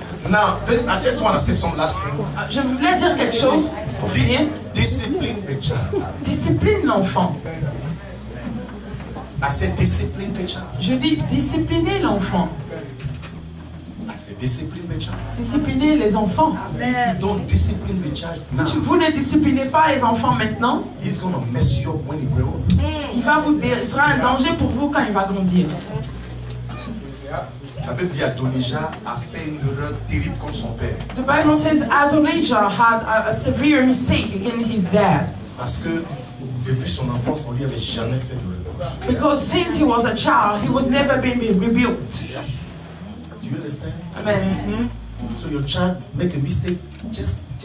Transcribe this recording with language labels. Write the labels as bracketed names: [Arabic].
[English] Now, I just want to say some last thing. [French] Je voulais dire quelque chose pour finir. [English] Discipline the child. [French] Discipline l'enfant. [English] I said discipline the child. [French] Je dis discipliner l'enfant. [English] I said discipline the child. [French] Discipliner les enfants. [English] If you don't discipline the child now, [French] Vous ne disciplinez pas les enfants maintenant, [English] he's gonna mess you up when he grows up. [French] il sera un danger pour vous quand il va grandir. La Bible dit Adonijah a fait une erreur terrible contre son père. [English] The Bible says Adonijah had a severe mistake against his dad. [French] Parce que depuis son enfance, on lui avait jamais fait de reproche. [English] Because since he was a child, he was never been rebuked. Do you understand? Amen. So your child make a mistake, just.